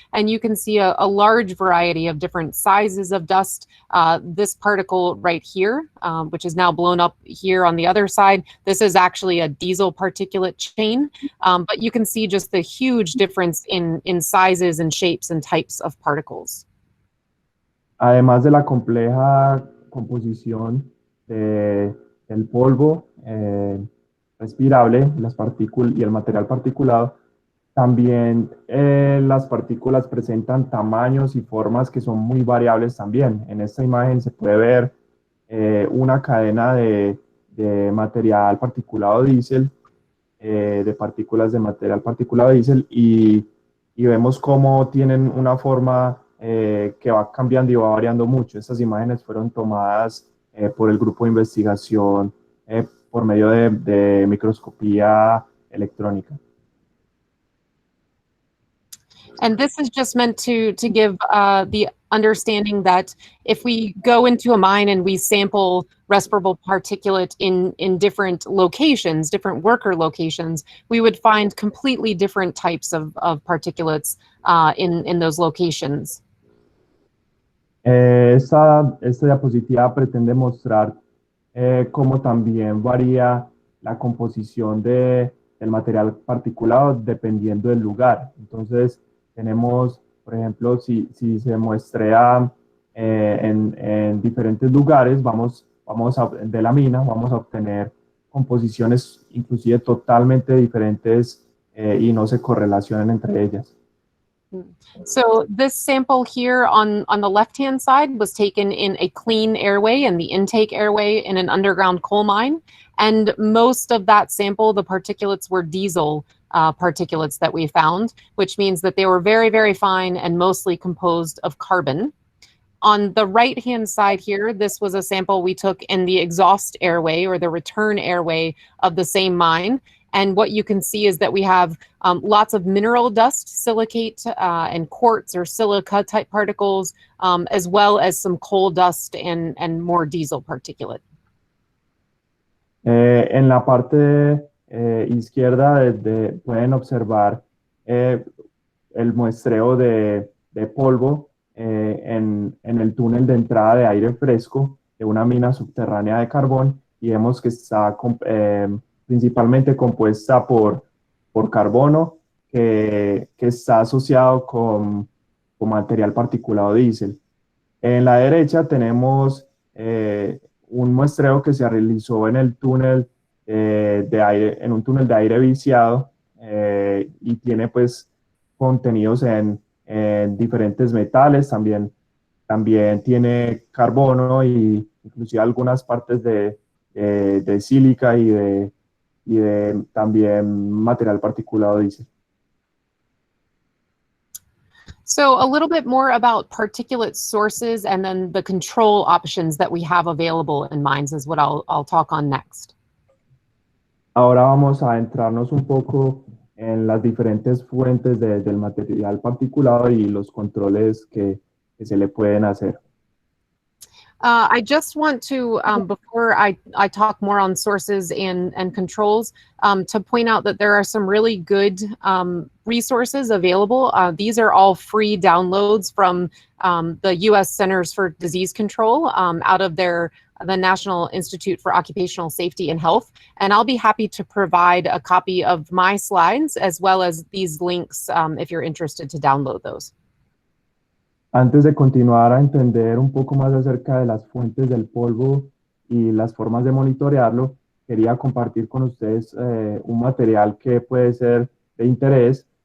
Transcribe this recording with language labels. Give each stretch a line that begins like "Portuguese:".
English: And you can see a large variety of different sizes of dust. This particle right here, which is now blown up here on the other side, this is actually a diesel particulate chain. But you can see just the huge difference in sizes and shapes and types of particles.
Spanish: Además de la compleja composición del polvo respirable, las partículas y el material particulado, también las partículas presentan tamaños y formas que son muy variables también. En esta imagen se puede ver una cadena de material particulado diésel, de partículas de material particulado diésel y vemos cómo tienen una forma que va cambiando y va variando mucho. Estas imágenes fueron tomadas por el grupo de investigación por medio de microscopía electrónica.
English: And this is just meant to give the understanding that if we go into a mine and we sample respirable particulate in different locations, different worker locations, we would find completely different types of particulates in those locations.
Spanish: Esta diapositiva pretende mostrar cómo también varía la composición del material particulado dependiendo del lugar. Entonces, tenemos, por ejemplo, si se muestrea en diferentes lugares, de la mina, vamos a obtener composiciones inclusive totalmente diferentes y no se correlacionan entre ellas.
English: So this sample here on the left-hand side was taken in a clean airway and the intake airway in an underground coal mine. And most of that sample, the particulates were diesel particulates that we found, which means that they were very, very fine and mostly composed of carbon. On the right-hand side here, this was a sample we took in the exhaust airway or the return airway of the same mine. And what you can see is that we have lots of mineral dust, silicate and quartz or silica type particles, as well as some coal dust and more diesel particulate.
Spanish: En la parte izquierda pueden observar el muestreo de polvo en el túnel de entrada de aire fresco de una mina subterránea de carbón y vemos que está principalmente compuesta por carbono que está asociado con material particulado diésel. En la derecha tenemos un muestreo que se realizó en el túnel en un túnel de aire viciado y tiene pues contenidos en diferentes metales, también tiene carbono y inclusive algunas partes de sílica y de también material particulado diésel.
English: So a little bit more about particulate sources and then the control options that we have available in mines is what I'll talk on next.
Spanish: Ahora vamos a entrarnos un poco en las diferentes fuentes del material particulado y los controles que se le pueden hacer.
English: I just want to, before I talk more on sources and controls, to point out that there are some really good resources available. These are all free downloads from the U.S. Centers for Disease Control out of the National Institute for Occupational Safety and Health. And I'll be happy to provide a copy of my slides as well as these links if you're interested to download those.
Spanish: Antes de continuar a entender un poco más acerca de las fuentes del polvo y las formas de monitorearlo, quería compartir con ustedes un material que puede ser de interés.